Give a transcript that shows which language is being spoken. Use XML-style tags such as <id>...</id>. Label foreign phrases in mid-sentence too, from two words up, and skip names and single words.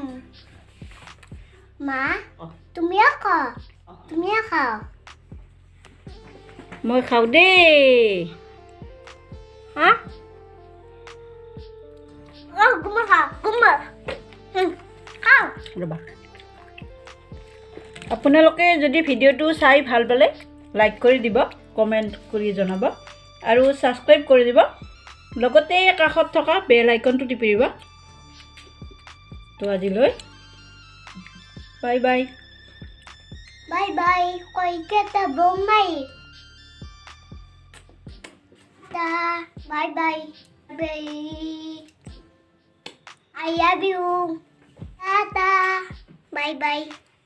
<as>Ma, তুমি খাও তুমি খাও মই খাওঁ দেই হা গুমা খাও গুমা খাও ৰ'বা আপোনালোকে যদি ভিডিঅ'টো চাই ভাল পালে লাইক কৰি দিব কমেণ্ট কৰি জনাব আৰু ছাবস্ক্ৰাইব কৰি দিব লগতে কাষত থকা বেল আইকনটো টিপি দিব তো আজিলৈ</as> <en>bye bye Bye bye. Koi kita bomai. Ta. Bye bye. Bye. I love you. Tata. Bye bye.</en>